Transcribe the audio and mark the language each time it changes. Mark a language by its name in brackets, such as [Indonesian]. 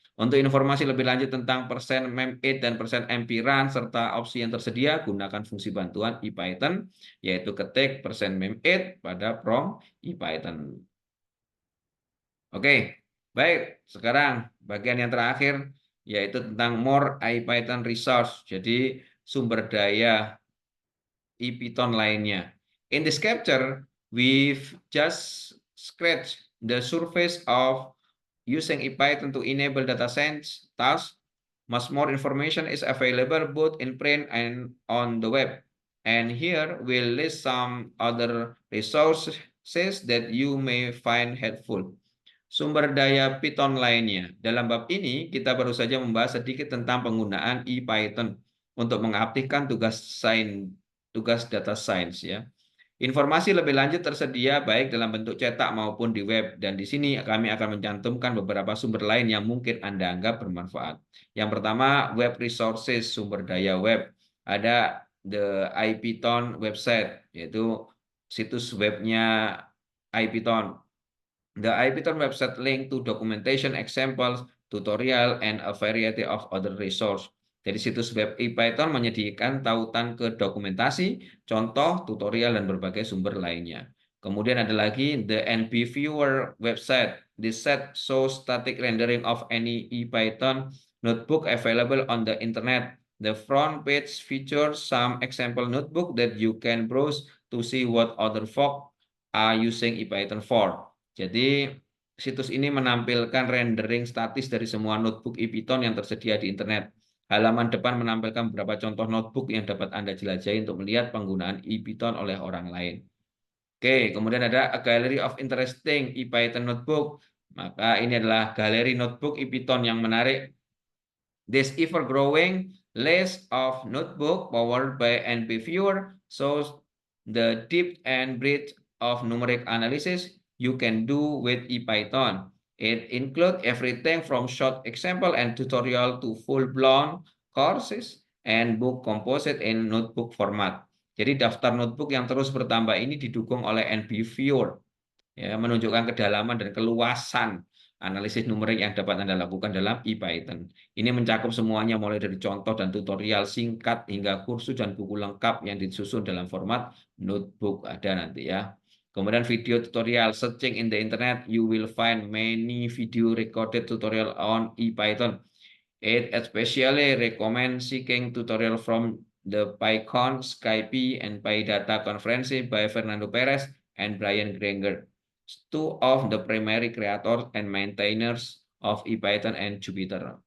[Indonesian] Untuk informasi lebih lanjut tentang %mem8 dan %mprun serta opsi yang tersedia, gunakan fungsi bantuan IPython, yaitu ketik %mem8 pada prompt IPython. Oke, baik. Sekarang bagian yang terakhir yaitu tentang more IPython resource. Jadi sumber daya IPython lainnya. [English] In this capture, we've just scratched the surface of using IPython to enable data science tasks. Much more information is available both in print and on the web. And here we'll list some other resources that you may find helpful. [Indonesian] Sumber daya Python lainnya. Dalam bab ini, kita baru saja membahas sedikit tentang penggunaan IPython untuk mengaktifkan tugas data science, ya. Informasi lebih lanjut tersedia baik dalam bentuk cetak maupun di web, dan di sini kami akan mencantumkan beberapa sumber lain yang mungkin Anda anggap bermanfaat. Yang pertama, web resources, sumber daya web. Ada the IPython website, yaitu situs webnya IPython. [English] The IPython website link to documentation, examples, tutorial, and a variety of other resources. [Indonesian] Jadi situs web IPython menyediakan tautan ke dokumentasi, contoh, tutorial, dan berbagai sumber lainnya. Kemudian ada lagi [English] the NBViewer website. This set shows static rendering of any IPython notebook available on the internet. The front page features some example notebook that you can browse to see what other folk are using IPython for. [Indonesian] Jadi situs ini menampilkan rendering statis dari semua notebook IPython yang tersedia di internet. Halaman depan menampilkan beberapa contoh notebook yang dapat Anda jelajahi untuk melihat penggunaan IPython oleh orang lain. Oke, kemudian ada [English] a gallery of interesting IPython notebook. [Indonesian] Maka ini adalah galeri notebook IPython yang menarik. [English] This ever-growing list of notebook powered by NBViewer shows the depth and breadth of numeric analysis you can do with IPython. It includes everything from short example and tutorial to full-blown courses and book composite in notebook format. [Indonesian] Jadi daftar notebook yang terus bertambah ini didukung oleh NBViewer, ya, menunjukkan kedalaman dan keluasan analisis numerik yang dapat Anda lakukan dalam IPython. Ini mencakup semuanya mulai dari contoh dan tutorial singkat hingga kursus dan buku lengkap yang disusun dalam format notebook ada nanti, ya. Kemudian [English] video tutorial, searching in the internet, you will find many video recorded tutorial on IPython. It especially recommend seeking tutorial from the PyCon, Skype, and PyData conference by Fernando Perez and Brian Granger, two of the primary creators and maintainers of IPython and Jupyter.